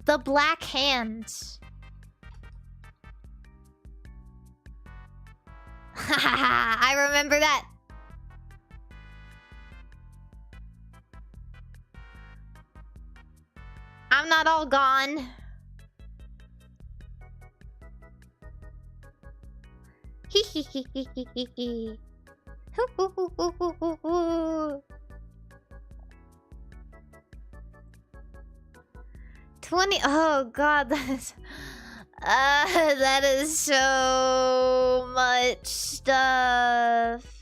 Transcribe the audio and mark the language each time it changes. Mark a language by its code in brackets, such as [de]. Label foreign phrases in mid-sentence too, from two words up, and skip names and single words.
[en] The Black Hand. I remember that. I'm not all gone. Hee hee hee hee hee hee hee. Hoo hoo hoo hoo hoo hoo hoo. 20. Oh god, that is so much stuff.